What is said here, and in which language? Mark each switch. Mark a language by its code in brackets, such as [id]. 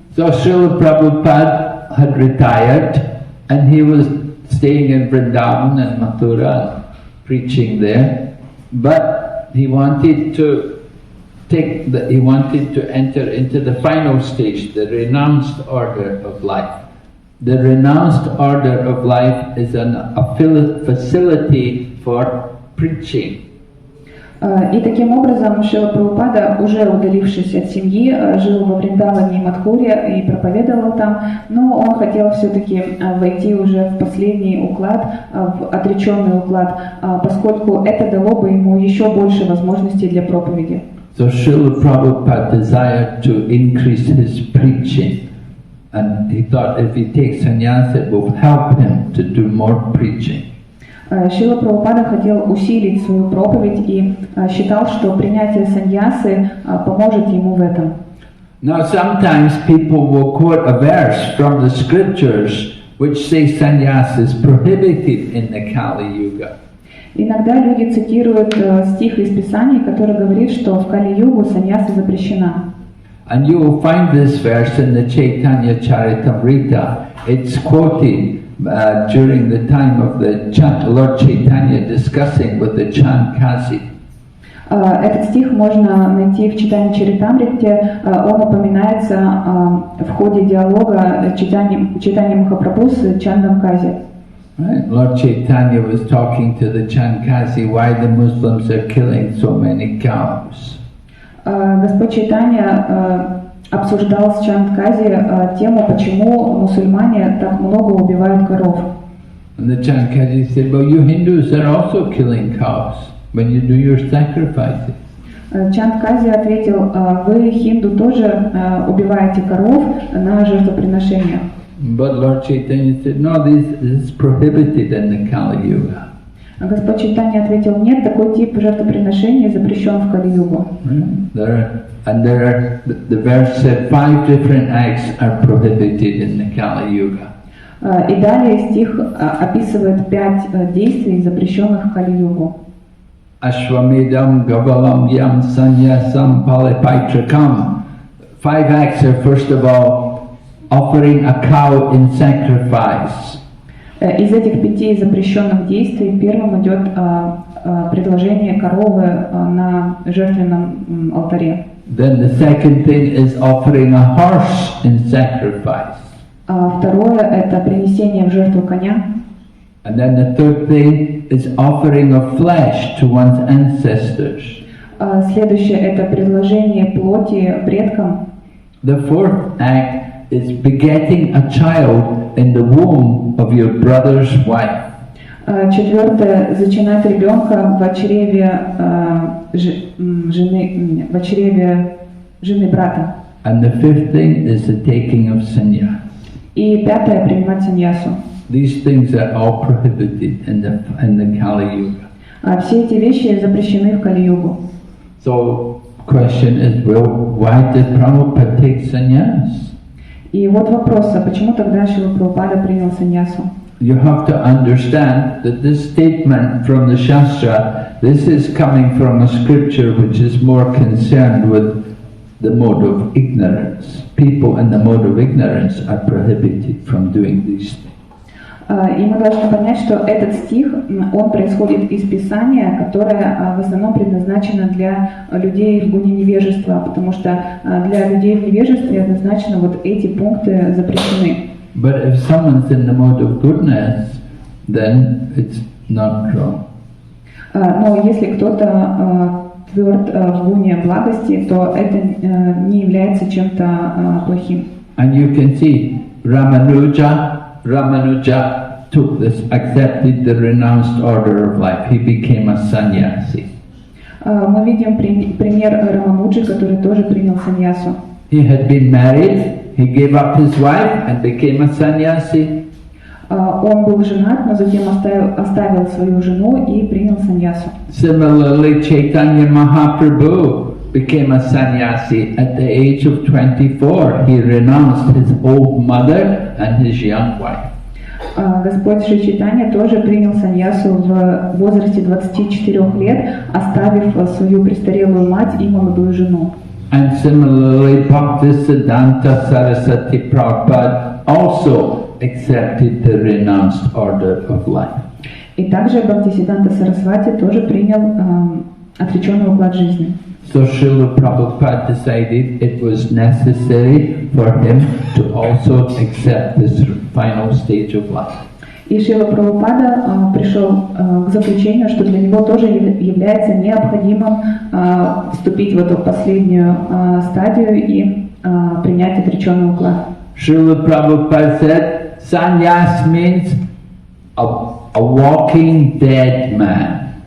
[en] So Srila Prabhupada had retired and he was staying in Vrindavan and Mathura, preaching there, but he wanted to enter into the final stage, the renounced order of life. The renounced order of life is a facility for preaching. [ru] И таким образом Шрила Прабхупада, уже удалившись от семьи, жил во Вриндаване и Мадхуре и проповедовал там, но он хотел все-таки войти уже в последний уклад, в отреченный уклад, поскольку это дало бы ему еще больше возможностей для проповеди. [en] So Srila Prabhupada desired to increase his preaching, and he thought if he takes sannyas it will help him to do more preaching. [ru] Шрила Прабхупада хотел усилить свою проповедь и считал, что принятие саньясы поможет ему в этом. [en] Now sometimes people will quote a verse from the scriptures which say sannyas is prohibited in the Kali Yuga. [ru] Иногда люди цитируют стих из Писаний, который говорит, что в Кали-югу саньяса запрещена. [en] And you will find this verse in the Chaitanya Charitamrita. It's quoted during the time of the Lord Chaitanya discussing with the Chandkazi. [ru] Этот стих можно найти в Чайтанья Чаритамрите. Он упоминается в ходе диалога Чайтанья Махапрабху с Чандом Кази. [en] Right. Lord Chaitanya was talking to the Chandkazi why the Muslims are killing so many cows. [ru] Господь Чайтанья обсуждал с Чандкази тему, почему мусульмане так много убивают коров. [en] And the Chandkazi said, well, you Hindus are also killing cows when you do your sacrifices. [ru] Чандкази ответил, вы, хинду, тоже убиваете коров на жертвоприношениях. [en] But Lord Chaitanya said, no, this is prohibited in the Kali Yuga. [ru] Господь Чайтанья ответил, нет, такой тип жертвоприношения запрещен в Кали-югу. [en] The verse said 5 different acts are prohibited in the Kali Yuga. [ru] И далее стих описывает 5 действий, запрещенных в Кали-югу. [sa] Ashwamedam Gavalam Yam Sanyasam Palipaitrakam. [en] 5 acts are first of all offering a cow in sacrifice. [ru] Из этих 5 запрещенных действий первым идет предложение коровы на жертвенном алтаре. [en] Then the second thing is offering a horse in sacrifice. [ru] Второе это принесение в жертву коня. [en] And then the third thing is offering of flesh to one's ancestors. [ru] Следующее это предложение плоти предкам. [en] The fourth act is begetting a child in the womb of your brother's wife. [ru] Четвертое зачинать ребенка в чреве жены брата. [en] And the fifth thing is the taking of sannyas. [ru] И пятое принимать саньясу. [en] These things are all prohibited in the Kali Yuga. [ru] Все эти вещи запрещены в Кали-югу. [en] So question is, well, why did Prabhupada take sannyas? [ru] И вот вопрос, а почему тогда Шрила Прабхупада принял саньясу? [en] You have to understand that this statement from the Shastra, this is coming from a scripture which is more concerned with the mode of ignorance. People in the mode of ignorance are prohibited from doing these things. [ru] И мы должны понять, что этот стих, он происходит из Писания, которое в основном предназначено для людей в гуне невежества, потому что для людей в невежестве однозначно вот эти пункты запрещены. [en] But if someone's in the mode of goodness, then it's not wrong. [ru] Но если кто-то тверд в гуне благости, то это не является чем-то плохим. [en] And you can see Ramanuja took this, accepted the renounced order of life. He became a sannyasi. [ru] Мы видим пример Рамануджи, который тоже принял саньясу. [en] He had been married, he gave up his wife and became a sannyasi. [ru] Он был женат, но затем оставил свою жену и принял саньясу. [en] Similarly, Chaitanya Mahaprabhu became a sannyasi at the age of 24. He renounced his old mother and his young wife. [ru] Господь Шри Чайтанья тоже принял саньясу в возрасте 24 лет, оставив свою престарелую мать и молодую жену. [en] And similarly, Bhaktisiddhanta Saraswati Prabhupada also accepted the renounced order of life. [ru] И также Бхактисиддханта Сарасвати тоже принял отреченный уклад жизни. [en] So Srila Prabhupada decided it was necessary for him to also accept this final stage of life. [ru] И Шрила Прабхупада пришел к заключению, что для него тоже является необходимым вступить в эту последнюю стадию и принять отреченный уклад. [en] Srila Prabhupada said, sannyas means a walking dead man.